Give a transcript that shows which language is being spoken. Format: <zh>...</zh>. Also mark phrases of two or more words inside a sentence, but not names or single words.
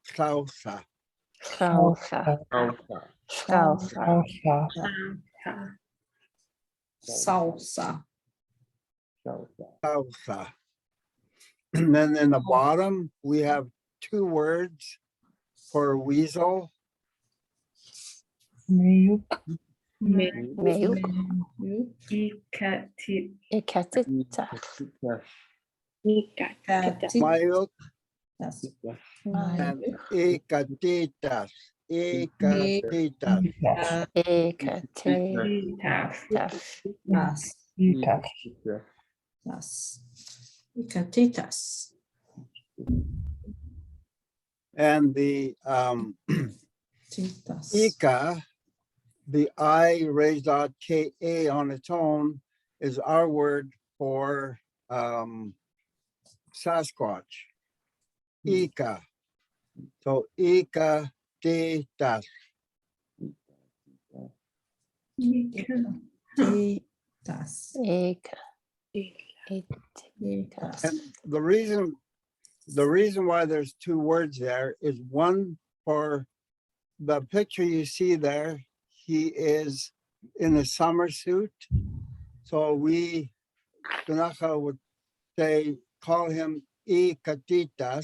<kut>Salsa.</kut> <en>And then in the bottom, we have two words for weasel.</en> <kut>Meyuk. Ikatita. Ikatita. Mayuk</kut> <en>Yes.</en> <kut>and ikatitas. Ikatitas. Titas. Ikatitas.</kut> <en>And the</en> <kut>Titas.</kut> <en>Ika, the I raised out KA on its own is our word for Sasquatch.</en> <kut>Ika. So Ika Titas. Titas. Titas.</kut> <en>And the reason why there's two words there is one for the picture you see there, he is in a summer suit. So we, Ktunaxa would say, call him Ikatitas.</en>